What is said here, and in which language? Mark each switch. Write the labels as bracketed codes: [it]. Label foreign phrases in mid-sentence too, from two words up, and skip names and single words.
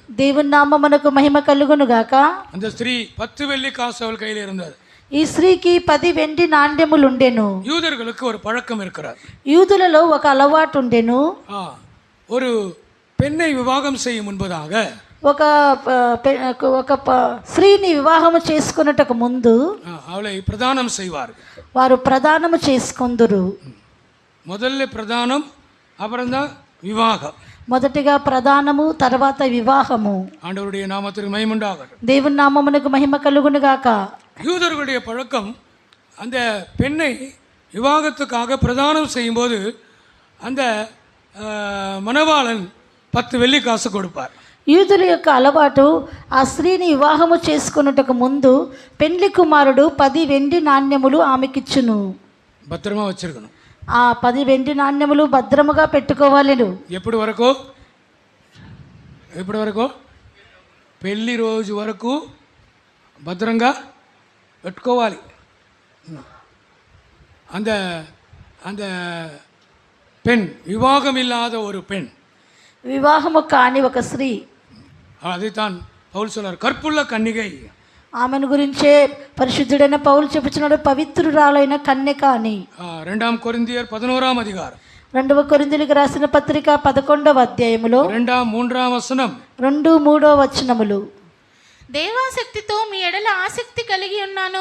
[te] దేవుని నామమునకు మహిమ కలుగును గాక. [ta] அந்த ஸ்திரீ 10 வெள்ளி காசு அவள் கையில் இருந்தது. [te] ఈ స్త్రీకి 10 వెండి నాణ్యములు ఉండెను. [ta] యూదர்களுக்கு ஒரு பழக்கம் இருக்கிறது. [te] యూదులలో ఒక అలవాటు ఉండెను. [ta] ஒரு பெண்ணை விவாகம் செய்யும் முன்பதாக [te] ఒక స్త్రీని వివాహము చేసుకున్నటకు ముందు [ta] அவளை பிரதானம் செய்வார்கள். [te] వారు ప్రదానము చేసుకొందురు. [ta] முதல்ல பிரதானம், அப்புறம்தான் விவாகம். [te] మొదటిగా ప్రదానము, తర్వాత వివాహము. [ta] ஆண்டவருடைய நாமத்திற்கு மகிமை உண்டாகட்டும். [te] దేవుని నామమునకు మహిమ కలుగును గాక. [ta] யூதர்களுடைய பழக்கம், அந்த பெண்ணை விவாகத்துக்காக பிரதானம் செய்யும்போது அந்த மணவாளன் 10 வெள்ளி காசு கொடுப்பார். [te] యూదుల యొక్క అలవాటు ఆ స్త్రీని వివాహము చేసుకొనుటకు ముందు పెండ్లి కుమారుడు 10 వెండి నాణ్యములు ఆమెకిచ్చును. [ta] பத்திரமா வச்சிருக்கணும். [te] ఆ 10 వెండి నాణ్యములు భద్రముగా పెట్టుకోవాలను. ఎప్పటి వరకు పెళ్లి రోజు వరకు భద్రంగా పెట్టుకోవాలి. [ta] அந்த அந்த பெண் விவாகம் இல்லாத ஒரு பெண், [te] వివాహము కాని ఒక స్త్రీ, [ta] அதைத்தான் பவுல் சொல்றார், கற்புள்ள கன்னிகை. [te] ఆమెను గురించే పరిశుద్ధుడైన పౌలు చెప్పుచున్నాడు, పవిత్రురాలైన కన్యక అని. [ta] 2 கொரிந்தியர் 11வது அதிகாரம் [te] 2వ కొరింథీయులకు రాసిన పత్రిక 11వ అధ్యాయములో [ta] 2-3 వచనం [te] 2-3 వచనములు. దేవాశక్తితో మీ ఎడల ఆసక్తి కలిగి ఉన్నాను.